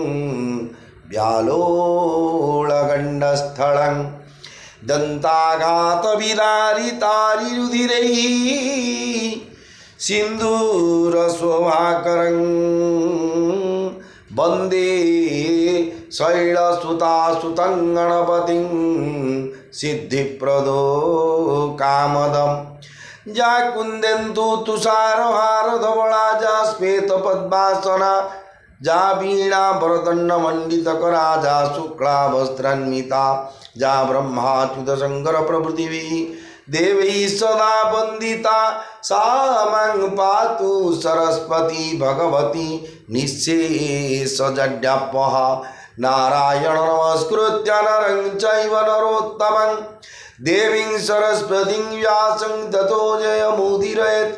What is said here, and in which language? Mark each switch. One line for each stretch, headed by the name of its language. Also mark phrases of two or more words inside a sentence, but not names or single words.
Sanskrit: व्यालोळगण्डस्थलं दन्ताघातविदारितारिरुधिरैः सिन्दूरशोभाकरं वन्दे शैलसुतासुतं गणपतिं सिद्धिप्रदो कामदं। जा कुन्देन्दु तुषारहारधवला जा श्वेतपद्मासना जा वीणा भरतण्डमण्डितकरा जा शुक्लावस्त्रान्विता जा ब्रह्माच्युत शंकर प्रभृतिभिः देवैः सदा वन्दिता सा मां पातु सरस्वती भगवती निःशेषजड्यापः। नारायण नमस्कृत्य नरं चैव नरोत्तमं देवीं सरस्वतीं व्यासं ततो जयमुदीरयेत्।